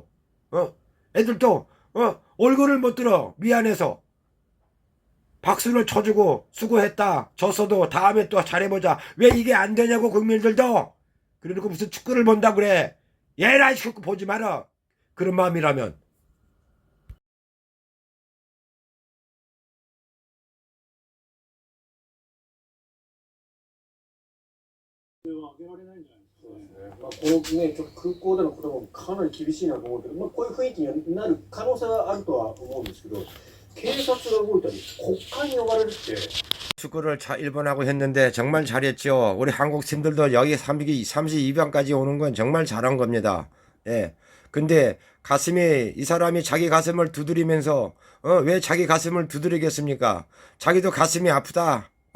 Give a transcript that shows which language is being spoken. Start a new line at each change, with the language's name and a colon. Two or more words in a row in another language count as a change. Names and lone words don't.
Korean: 애들도 얼굴을 못 들어. 미안해서. 박수를 쳐주고 수고했다. 졌어도 다음에 또 잘해보자. 왜 이게 안 되냐고 국민들도. 그러니까 무슨 축구를 본다 그래. 얘라 축구 보지 마라. 그런 마음이라면.
Japanese: このね、ちょっと空港でのこともかなり厳しいなと思うけど、こういう雰囲気になる可能性はあるとは思うんですけど、警察が動いたり、国会に呼ばれるって。
Korean: 축구를 일본하고 했는데 정말 잘했죠. 우리 한국 팀들도 여기 32강까지 오는 건 정말 잘한 겁니다. 예. 근데 이 사람이 자기 가슴을 두드리면서 왜 자기 가슴을 두드리겠습니까? 자기도 가슴이 아프다.